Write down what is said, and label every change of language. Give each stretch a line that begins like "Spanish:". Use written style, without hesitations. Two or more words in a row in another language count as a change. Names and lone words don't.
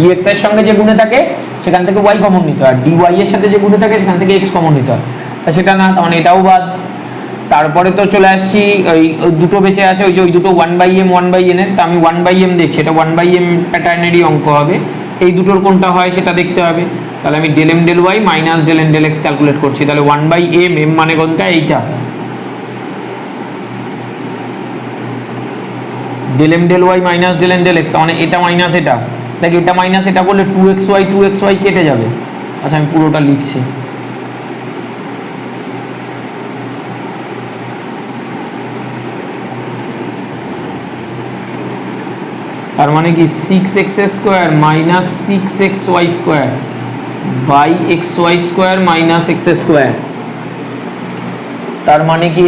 Bangla: dx এর সঙ্গে যে গুণে থাকে সেখান থেকে y কমন নিতে হয়, dy এর সাথে যে গুণে থাকে সেখান থেকে x কমন নিতে হয়, তা সেটা না, তার মানে এটাও বাদ। তারপরে তো চলে আসছি ওই দুটো বেঁচে আছে, ওই যে ওই দুটো 1/m 1/n এর, তা আমি 1/m দেখছি, এটা 1/m প্যাটার্নেরই অঙ্ক হবে, এই দুটোর কোনটা হয় সেটা দেখতে হবে। তাহলে আমি
English: del m del y minus del n del x
Bangla: ক্যালকুলেট করছি, তাহলে 1/m, m মানে কোনটা, এইটা
English: del m del y minus del n del x,
Bangla: তার মানে এটা মাইনাস এটা, দেখ এটা মাইনাস এটা করলে 2xy কেটে যাবে। আচ্ছা আমি পুরোটা লিখছি, তার মানে কি
English: 6x square minus 6xy square by xy square minus x square,
Bangla: তার মানে কি